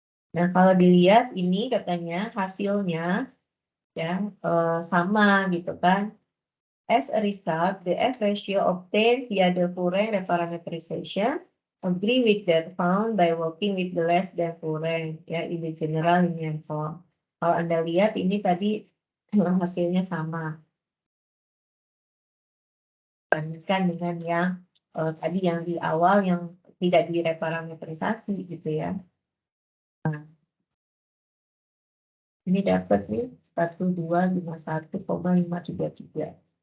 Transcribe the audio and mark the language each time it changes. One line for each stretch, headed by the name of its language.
Indonesian: Nah, kalau dilihat ini katanya hasilnya ya sama gitu kan.
English: As a result, the F ratio obtained via the full rank reparameterization agree with that found by working with the less than full rank ya in the general linear form.
Indonesian: Kalau Anda lihat ini tadi hasilnya sama. Bandingkan dengan yang tadi yang di awal yang tidak direparametrisasi gitu ya. Nah, ini dapat nih 1251,533.